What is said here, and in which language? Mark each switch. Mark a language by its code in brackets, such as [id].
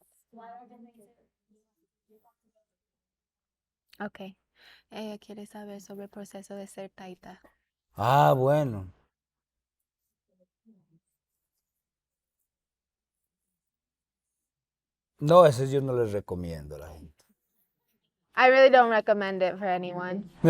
[en] What are the things that Okay. [es] Ella quiere saber sobre el proceso de ser Taita. Ah, bueno. No, eso yo no les recomiendo a la gente. [en] I really don't recommend it for anyone.